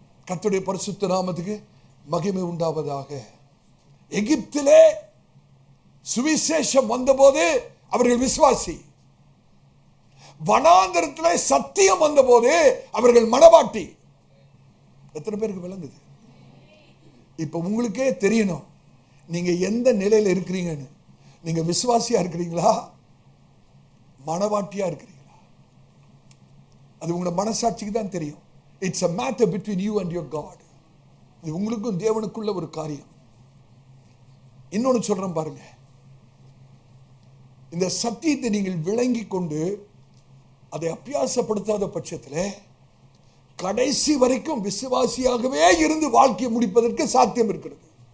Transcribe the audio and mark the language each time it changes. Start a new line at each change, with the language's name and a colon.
Tamil: கர்த்தருடைய பரிசுத்த நாமத்துக்கு மகிமை உண்டாவதாக. எகிப்திலே சுவிசேஷம் வந்தபோது அவர்கள் விசுவாசி, வனாந்தரத்திலே சத்தியம் வந்தபோது அவர்கள் மணவாட்டி. எத்தனை பேருக்கு விளங்குது? இப்ப உங்களுக்கே தெரியணும் நீங்க எந்த நிலையில இருக்கிறீங்கன்னு. நீங்க விசுவாசியா இருக்கிறீங்களா, மணவாட்டியா இருக்கிறீங்களா? அது உங்களோட மனசாட்சிக்கு தான் தெரியும்.
English: It's a matter between you and your God.
Tamil: இது உங்களுக்கும் தேவனுக்குள்ள ஒரு காரியம். இன்னொன்னு சொல்றேன் பாருங்க, இந்த சத்தியத்தை நீங்கள் விளங்கி கொண்டு அதை அபியாசப்படுத்தாத பட்சத்தில் கடைசி வரைக்கும் விசுவாசியாகவே இருந்து வாழ்க்கையை முடிப்பதற்கு சாத்தியம் இருக்கிறது.